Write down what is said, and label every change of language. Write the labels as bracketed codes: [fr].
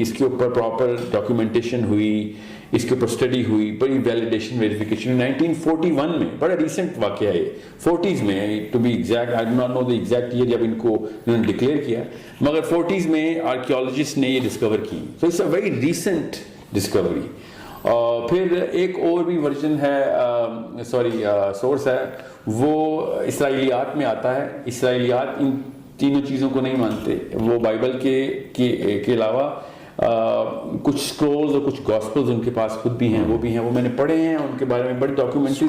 [ur] اس کے اوپر proper documentation ہوئی، اس کے اوپر اسٹڈی ہوئی، بڑی ویلیڈیشن ویریفیکیشن. 1941 میں بڑا ریسنٹ واقعہ ہے، 40s میں [en] to be exact, I do not know the exact year [ur] جب ان کو انہوں نے ڈکلیئر کیا، مگر 40s میں آرکیولوجسٹ نے یہ ڈسکور کی. [en] So it's a very recent discovery. [ur] پھر ایک اور بھی ورژن ہے، سورس ہے، وہ اسرائیلیات میں آتا ہے. اسرائیلیات ان تینوں چیزوں کو نہیں مانتے. وہ بائبل کے علاوہ کچھ سکرولز اور کچھ گاسپلز ان کے پاس خود بھی ہیں، وہ میں نے پڑھے ہیں، ان کے بارے میں بڑی ڈاکیومنٹریز،